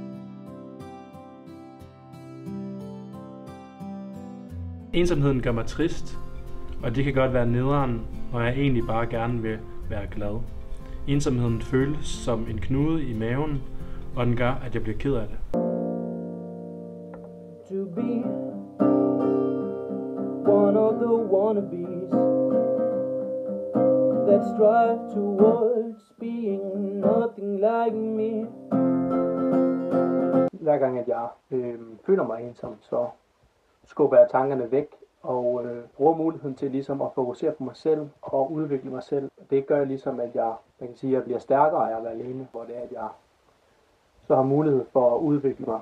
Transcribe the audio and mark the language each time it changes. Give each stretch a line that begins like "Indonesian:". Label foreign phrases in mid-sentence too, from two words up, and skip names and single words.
Danish: Ensomheden gør mig trist, og det kan godt være nederen, når jeg egentlig bare gerne vil være glad. Ensomheden føles som en knude i maven, og den gør, at jeg bliver ked af det.
English: To be one of the wannabes that strive towards being nothing like me.
Danish: Hver gang at jeg føler mig ensom, så skubber jeg tankerne væk og bruger muligheden til ligesom at fokusere på mig selv og udvikle mig selv. Det gør ligesom, at jeg kan sige, at jeg bliver stærkere af at være alene, hvor det er, at jeg så har mulighed for at udvikle mig.